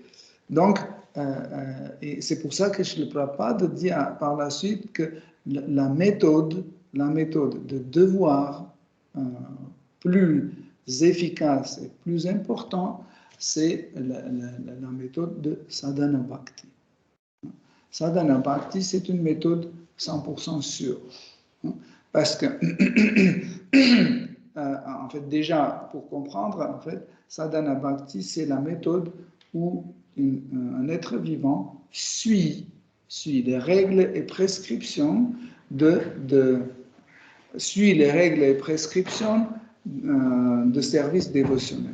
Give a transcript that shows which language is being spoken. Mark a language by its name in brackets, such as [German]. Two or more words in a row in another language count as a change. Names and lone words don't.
[French] Donc, et c'est pour ça que Srila Prabhupada dit par la suite que la méthode de devoir plus efficace et plus important, c'est la méthode de [Sanskrit] sadhana bhakti. Sadhana bhakti, [French] c'est une méthode 100% sûre. Parce que, en fait, déjà, pour comprendre, en fait, [Sanskrit] sadhana bhakti, [French] c'est la méthode où un être vivant suit les règles et prescriptions de service dévotionnel.